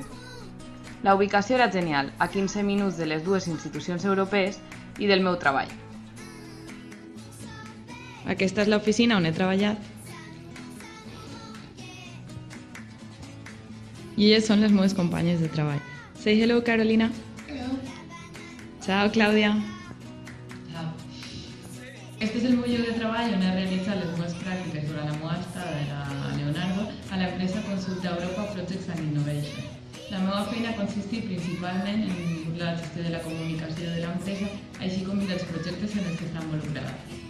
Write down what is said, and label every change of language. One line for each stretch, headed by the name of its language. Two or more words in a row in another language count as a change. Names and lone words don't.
Catalan: La ubicació era genial, a 15 minuts de les dues institucions europees i del meu treball. Aquesta és l'oficina on he treballat. I elles són les meves companyes de treball.
English: Say hello, Carolina. Hello.
Catalan: Ciao, Clàudia. Ciao. Este és el meu lloc de treball on he realitzat les meves pràctiques durant la meva estada a Leonardo a l'empresa Consulta Europa Projects and Innovation. La meva feina ha consistit principalment en la gestió de la comunicació de l'empresa, així com dels projectes en els que està involucrada.